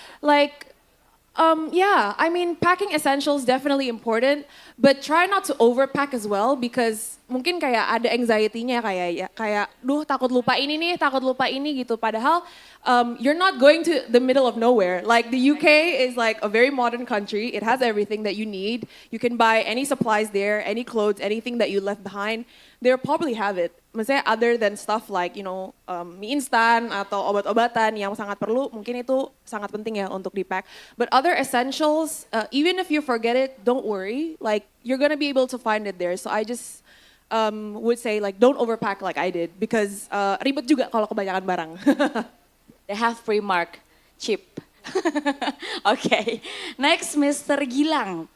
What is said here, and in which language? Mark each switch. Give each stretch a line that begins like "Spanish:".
English: Like, I mean, packing essentials definitely important, but try not to overpack as well, because
Indonesian: mungkin kayak ada anxiety-nya kayak takut lupa ini nih, takut lupa ini gitu. Padahal
English: you're not going to the middle of nowhere. Like the UK is like a very modern country. It has everything that you need. You can buy any supplies there, any clothes, anything that you left behind. They'll probably have it.
Indonesian: Maksudnya
English: other than stuff like,
Indonesian: mie instan atau obat-obatan yang sangat perlu, mungkin itu sangat penting ya untuk dipack.
English: But other essentials, even if you forget it, don't worry. Like, you're gonna be able to find it there. So I just would say like, don't overpack like I did, because
Indonesian: ribet juga kalau kebanyakan barang.
English: They have Primark, cheap. Okay, next Mr. Gilang.